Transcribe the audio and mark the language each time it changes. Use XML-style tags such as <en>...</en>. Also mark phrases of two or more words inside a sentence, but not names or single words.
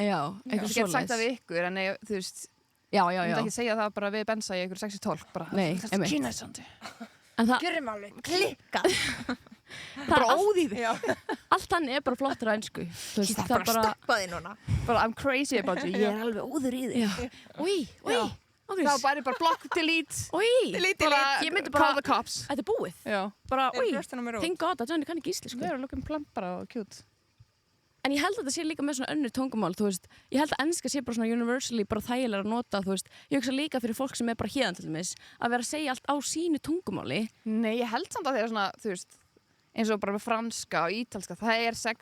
<is>já, Þú eitthvað get sagt það svoleiðis. við ykkur, en þú veist, Já, þú já, myndi já. ekki segja það bara við bensa í ykkur</is> <en>sexy tólk,</en> <is>bara. Nei, þetta er einmitt. kynæsandi. En það, Gjörum alveg, klikkað. Bara allt, óðýði. allt hann er bara flottur á ensku. Þú veist, Það er bara að stoppa þig núna.</is> <en>Bara I'm crazy about you,</en> <is>ég er alveg óður í þig. Já. Úi, Já. úi, Þá bara</is> <en>block, delete,</en> <is>úi. bara Ég myndi</is> <en>call</en> <is>bara,</is> <en>the cops.</en> <is>þetta er búið. Já. Bara, Er úi, brjóstin á mér út?</is> <en>thank God</en> <is>að Johnny kann ekki íslensku. Þau eru</is> <en>looking plump</en> <is>bara og cute. En ég held að þetta sé líka með svona önnur tungumál, þú veist. Ég held að enska sé bara svona universally bara þægilega að nota, þú veist. Ég hugsa líka fyrir fólk sem er bara héðan til dæmis, að vera að segja allt á sínu tungumáli. Nei, ég held samt að þeir eru svona, þú veist, eins og bara með franska og ítalska, það er sexy.</is>